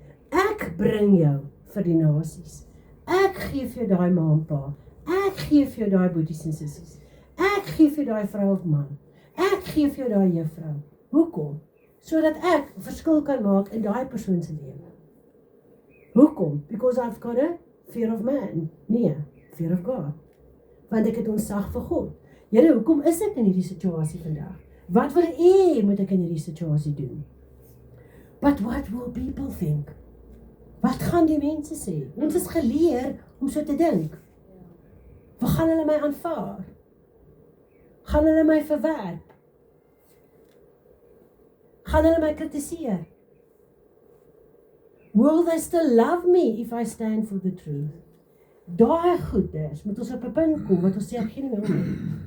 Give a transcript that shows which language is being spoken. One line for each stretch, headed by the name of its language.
Afrikaans: Ek bring jou vir die nasies. Ek gee vir jou daai ma en pa. Ek gee vir jou daai boeties en sissies. Ek gee vir jou daai vrou of man. Ek gee vir jou daai juffrou. Hoekom? Sodat ek 'n verskil kan maak in daai persoon se lewe. Hoekom?
English: Because I've got a fear of man.
Afrikaans: Nee,
English: fear of God.
Afrikaans: Want ek het ontzag vir God. Here, hoekom is ek in hierdie situasie vandag? Wat wil u moet ek in hierdie situasie doen?
English: But what will people think?
Afrikaans: Wat gaan die mense sê? Ons is geleer om so te dink. Waar gaan hulle my aanvaar? Gaan hulle my verwerp? Gaan hulle my kritiseer?
English: Will they still love me if I stand for the truth?
Afrikaans: Daai goeders moet ons op 'n punt kom wat ons sê ek gee nie meer om nie.